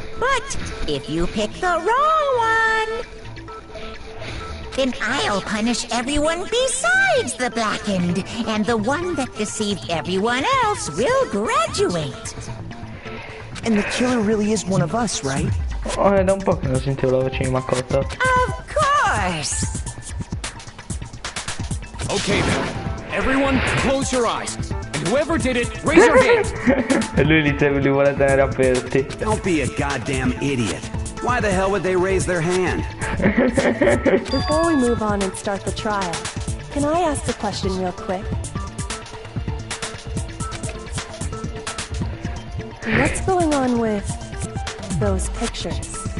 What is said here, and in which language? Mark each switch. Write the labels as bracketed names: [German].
[English] But if you pick the wrong one, then I'll punish everyone besides the blackened, and the one that deceived everyone else will graduate. And the killer really is one of us, right? [Italian] Oh, è da un po' che non sentivo la voce di Makoto. [English] Of course! Okay then. Everyone, close your eyes. And whoever did it, raise your hand. [Italian] E lui li vuole tenere aperti. [English] Don't be a goddamn idiot. Why the hell would they raise their hand? Before we move on and start the trial, can I ask a question real quick? What's going on with those pictures?